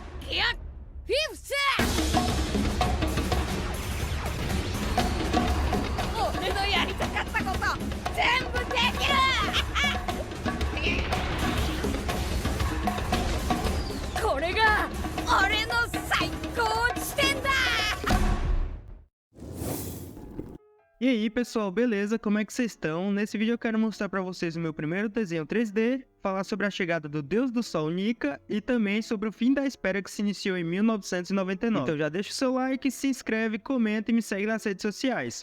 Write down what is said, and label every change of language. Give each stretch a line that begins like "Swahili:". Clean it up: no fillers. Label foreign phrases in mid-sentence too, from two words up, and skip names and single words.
Japanese: いやフィフス俺のやりたかったこと全部できるこれが俺の最高地点だ。
Portuguese: E aí pessoal, beleza? Como é que vocês estão? Nesse vídeo eu quero mostrar pra vocês o meu primeiro desenho 3D, falar sobre a chegada do Deus do Sol Nika e também sobre o fim da espera que se iniciou em 1999. Então já deixa o seu like, se inscreve, comenta e me segue nas redes sociais.